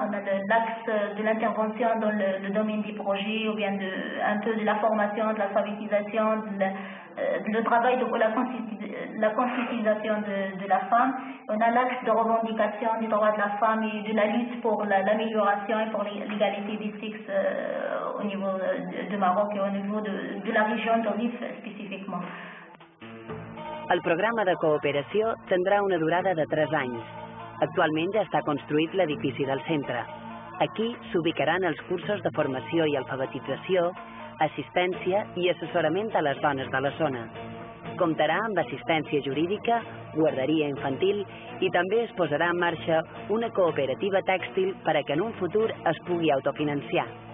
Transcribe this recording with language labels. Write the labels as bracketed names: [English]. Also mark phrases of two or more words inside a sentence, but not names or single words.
[French] On a l'axe de l'intervention dans le domaine des projets ou bien un peu de la formation, de l'alphabétisation, le travail de la conscientisation de la femme. On a l'axe de revendication des droits de la femme et de la lutte pour l'amélioration et pour l'égalité des sexes au niveau de Maroc et au niveau de la région de Rif spécifiquement. [Catalan] El programa de cooperació tindrà una durada de 3 anys. Actualment ja està construït l'edifici del centre. Aquí s'ubicaran els cursos de formació i alfabetització, assistència i assessorament a les dones de la zona. Comptarà amb assistència jurídica, guarderia infantil i també es posarà en marxa una cooperativa tèxtil per a que en un futur es pugui autofinanciar.